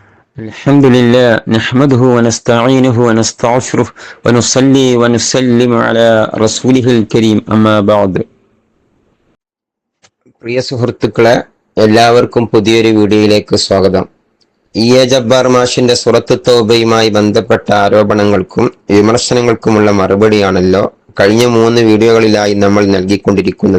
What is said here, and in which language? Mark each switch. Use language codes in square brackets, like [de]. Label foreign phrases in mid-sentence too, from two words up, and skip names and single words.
[ar] الحمد لله نحمده ونستعينه ونستغفره ونصلي ونسلم على رسوله الكريم أما بعد. [ml] പ്രിയ സുഹൃത്തുക്കളെ, എല്ലാവർക്കും പുതിയൊരു വീഡിയോയിലേക്ക് സ്വാഗതം. ജബ്ബാർ മാഷിന്റെ സൂറത്ത് തൗബയുമായി ബന്ധപ്പെട്ട ആരോപണങ്ങൾക്കും വിമർശനങ്ങൾക്കുമുള്ള മറുപടിയാണല്ലോ കഴിഞ്ഞ 3 വീഡിയോകളിലായി നമ്മൾ നൽകിക്കൊണ്ടിരിക്കുന്നത്.